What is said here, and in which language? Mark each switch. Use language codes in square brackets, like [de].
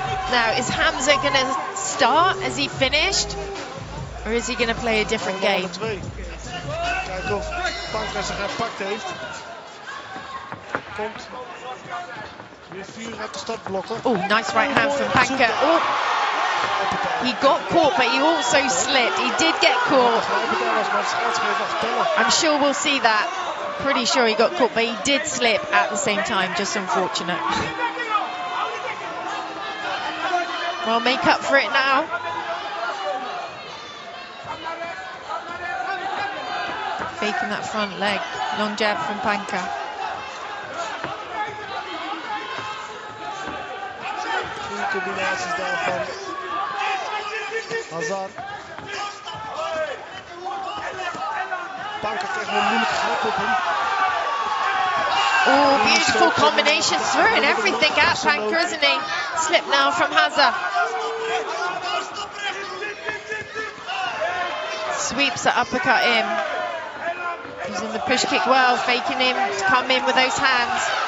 [en] Now, is Hamza going to start as he finished? Or is he going to play a different game? [nl] Kijken of Panka zich herpakt heeft. Komt. Weer vuur uit de startblokken. [en] Oh, nice right hand from Panka. Oh, he got caught, but he also slipped. He did get caught. I'm sure we'll see that. Pretty sure he got caught, but he did slip at the same time. Just unfortunate. Well, make up for it now. Faking that front leg. Long jab from Panka. [nl] Goede combinaties daarvan. Hazard. Panker krijgt een moeilijke grip op hem. [en] Oh, beautiful combinations, throwing everything at Panker, isn't he? Slip now from Hazard. Sweeps the uppercut in. Using the push kick well, faking him to come in with those hands.